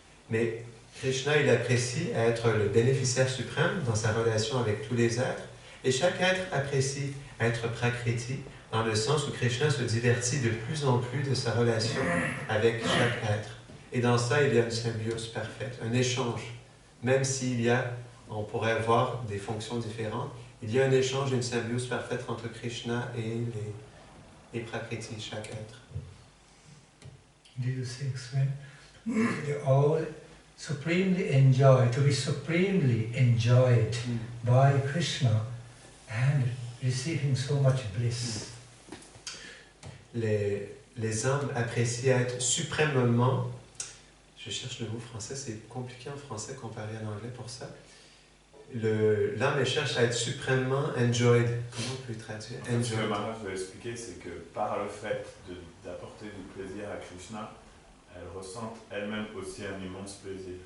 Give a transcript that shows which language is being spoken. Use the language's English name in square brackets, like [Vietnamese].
[French] Mais Krishna, il apprécie être le bénéficiaire suprême dans sa relation avec tous les êtres, et chaque être apprécie être Prakriti, dans le sens où Krishna se divertit de plus en plus de sa relation avec chaque être. Et dans ça, il y a une symbiose parfaite, un échange. Même s'il y a, on pourrait voir des fonctions différentes, il y a un échange, une symbiose parfaite entre Krishna et les Prakriti, chaque être. [English] Did you say explain? They all supremely enjoy, to be supremely enjoyed by Krishna and receiving so much bliss. [French] Les âmes apprécient être suprêmement, je cherche le mot français, c'est compliqué en français comparé à l'anglais pour ça. L'âme, elle cherche à être suprêmement enjoyed. Comment on peut le traduire? Ce que Yamaharaja veut expliquer, c'est que par le fait d'apporter du plaisir à Krishna, elles ressentent elles-mêmes aussi un immense plaisir.